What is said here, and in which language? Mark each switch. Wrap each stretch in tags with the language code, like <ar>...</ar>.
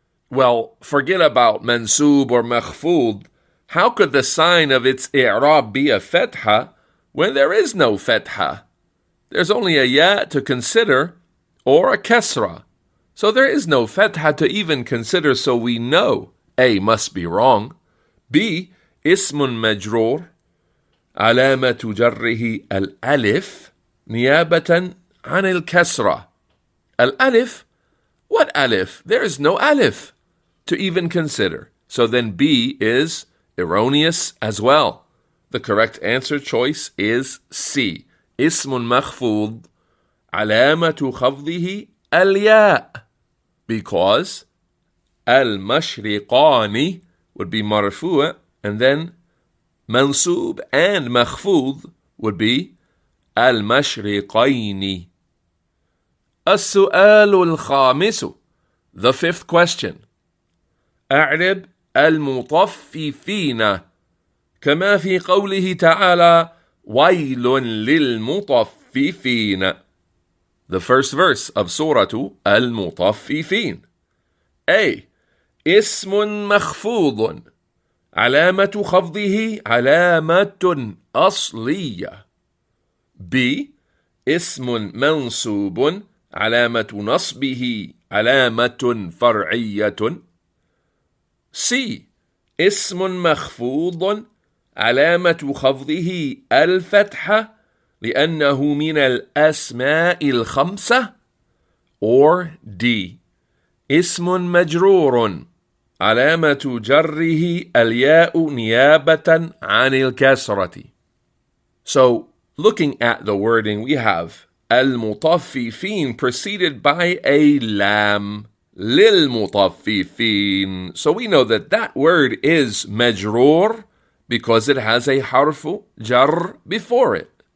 <en>Well, forget about mansub or makhfud. How could the sign of its i'rab be a fetha when there is no fetha? There's only a ya to consider or a kasra. So there is no fetha to even consider, so we know A must be wrong.</en> <ar>B, ismun majroor, علامة جره الألف نيابة عن الكسرة.</ar> <en>Al-alif? What alif? There is no alif to even consider. So then B is erroneous as well. The correct answer choice is C.</en> <ar>اسم مخفوض علامة خفضه الياء.</ar> <en>Because المشرقان would be marfu' and then mansub and makhfud would be المشرقين.</en> <ar>السؤال الخامس.</ar> <en>The fifth question.</en> <ar>أعرب المطففين كما في قوله تعالى ويل للمطففين.</ar> <en>The first verse of Surah المطففين. A.</en> <ar>اسم مخفوض علامة خفضه علامة أصلية.</ar> <en>B.</en> <ar>اسم منصوب علامة نصبه علامة فرعية. C. اسم مخفوض علامة خفضه الفتحة لأنه من الأسماء الخمسة.</ar> <en>Or D.</en> <ar>اسم مجرور علامة جره الياء نيابة عن الكسرة.</ar> <en>So, looking at the wording, we have المطففين preceded by a lam.</en> <ar>للمطففين.</ar> <en>So we know that that word is majroor because it has a harfu jar before it.</en>